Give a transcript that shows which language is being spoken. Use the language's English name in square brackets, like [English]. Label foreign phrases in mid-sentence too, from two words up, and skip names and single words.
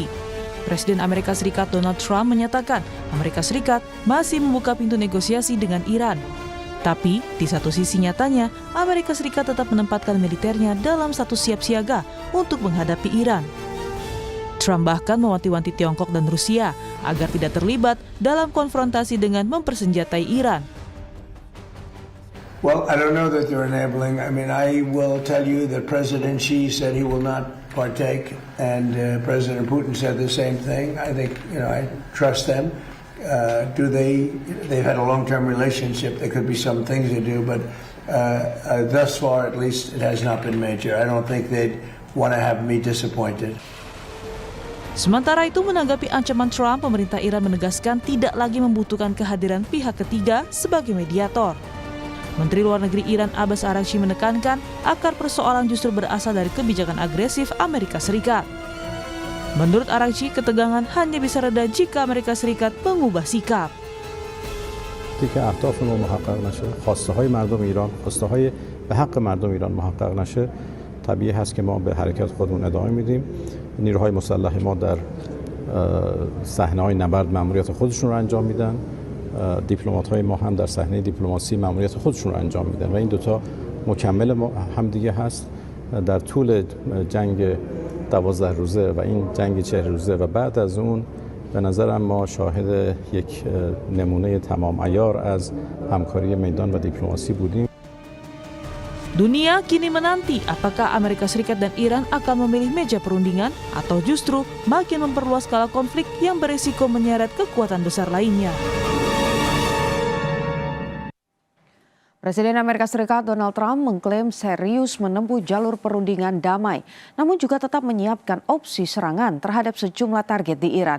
[Indonesian] Presiden Amerika Serikat Donald Trump menyatakan Amerika Serikat masih membuka pintu negosiasi dengan Iran. Tapi, di satu sisi nyatanya, Amerika Serikat tetap menempatkan militernya dalam status siap siaga untuk menghadapi Iran. Trump bahkan mewanti-wanti Tiongkok dan Rusia agar tidak terlibat dalam konfrontasi dengan mempersenjatai Iran. [English] Well, I don't know that they're enabling. I mean, I will tell you that President Xi said he will not partake, and President Putin said the same thing. I think, I trust them. They've had a long-term relationship. There could be some things they do, but thus far, at least, it has not been major. I don't think they'd want to have me disappointed. [Indonesian] Sementara itu, menanggapi ancaman Trump, pemerintah Iran menegaskan tidak lagi membutuhkan kehadiran pihak ketiga sebagai mediator. Menteri Luar Negeri Iran Abbas Araghchi menekankan akar persoalan justru berasal dari kebijakan agresif Amerika Serikat. Menurut Araghchi, ketegangan hanya bisa reda jika Amerika Serikat mengubah sikap. [Persian] Jika اهدافمون محقق نشه، خواسته‌های مردم ایران، خواسته‌های به حق مردم ایران محقق نشه، طبیعی هست که ما به حرکت خودمون ادامه میدیم. نیروهای مسلح ما در صحنه‌های نبرد مأموریت خودشون رو انجام میدن. دیپلمات‌های ما هم در صحنه دیپلماسی مأموریت خودشون رو انجام میدن و این دوتا مکمل هم دیگه هست. در طول جنگ 12 روزه و این جنگ 40 روزه و بعد از اون به نظرم ما شاهد یک نمونه تمام عیار از همکاری میدان و دیپلماسی بودیم. [Indonesian] Dunia kini menanti apakah Amerika Serikat dan Iran akan memilih meja perundingan atau justru makin memperluas skala konflik yang beresiko menyeret kekuatan besar lainnya. Presiden Amerika Serikat Donald Trump mengklaim serius menempuh jalur perundingan damai, namun juga tetap menyiapkan opsi serangan terhadap sejumlah target di Iran.